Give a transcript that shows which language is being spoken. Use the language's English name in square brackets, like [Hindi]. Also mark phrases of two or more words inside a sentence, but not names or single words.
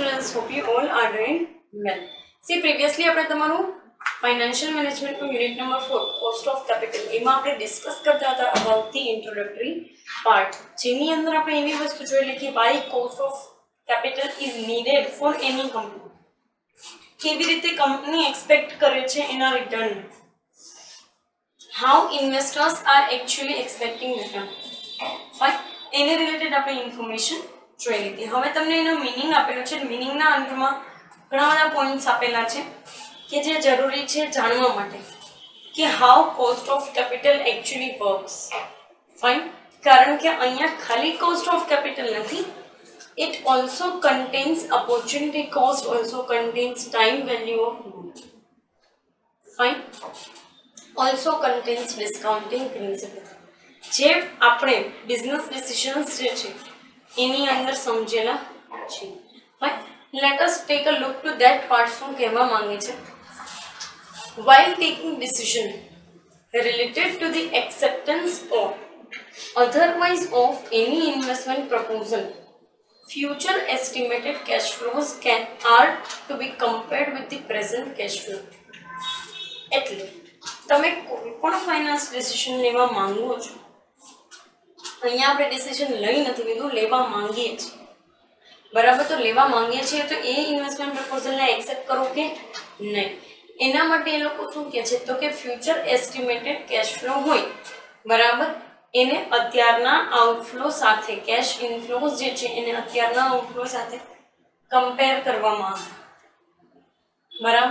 [English] students, hope you all are doing well. See, previously [Gujarati] આપણે તમારું [English] financial management નું unit number 4 cost of capital [Gujarati] એમાં આપણે ડિસ્કસ કરતા હતા [English] about the introductory part, [Gujarati] જેની અંદર આપણે એવી વસ્તુ જોઈ કે [English] why cost of capital is needed for any company, [Gujarati] કેવી રીતે કંપની એક્સપેક્ટ કરે છે એના રિટર્ન, [English] how investors are actually expecting return. [Gujarati] ફાઇન, એને રિલેટેડ આપણે ઇન્ફોર્મેશન જોઈ લીધી. હવે તમને એનો મીનિંગ આપેલો છે. મીનિંગના અંતમાં ઘણા બધા પોઈન્ટ્સ આપેલા છે કે જે જરૂરી છે જાણવા માટે કે [English] how cost of capital actually works. [Gujarati] ફાઇન, કારણ કે અહીંયા ખાલી [English] cost of capital [Gujarati] નથી, [English] it also contains opportunity cost, also contains time value of money. Fine, also contains discounting principle. [Gujarati] જે આપણે [English] business decisions [Gujarati] જે છે એની અંદર સમજેલા છે. [English] fine, let us take a look to that part. [Gujarati] શું કહેવા માંગે છે? [English] while taking decision related to the acceptance or otherwise of any investment proposal, future estimated cash flows are to be compared with the present cash flow. [Gujarati] એટલે તમે કોઈ પણ [English] finance decision [Gujarati] લેવા માંગો છો, અહીંયા આપણે ડિસિઝન લઈ નથી લીધું, લેવા માંગીએ છીએ, બરાબર? તો લેવા માંગીએ છીએ તો એ [English] investment proposalને [Gujarati] એક્સેપ્ટ કરો કે નહીં, એના માટે એ લોકો શું કહે છે તો કે [English] future estimated cash flow [Gujarati] હોય, બરાબર, એને અત્યારના આઉટફ્લો સાથે, [English] cash inflows [Gujarati] જે છે એને અત્યારના આઉટફ્લો સાથે કમ્પેર કરવામાં આવે, બરાબર?